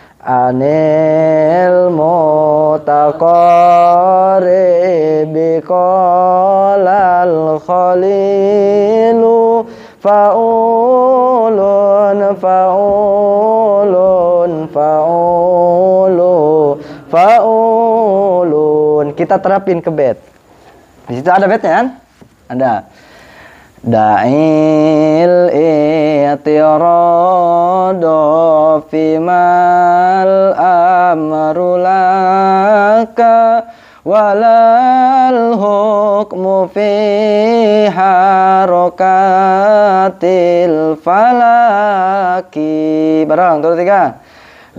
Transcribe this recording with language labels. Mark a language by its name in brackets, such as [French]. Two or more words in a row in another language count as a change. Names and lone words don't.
[Arabic] عن المتقارب قال الخليل فعولن فعولن فعولن فعولن. [Indonesian] Kita terapin ke bait. Di situ ada baitnya kan? Ada. [Arabic] دع الاعتراض فما الأمر لك ولا الحكم في حركات الفلك. [Indonesian] Barang 2 3.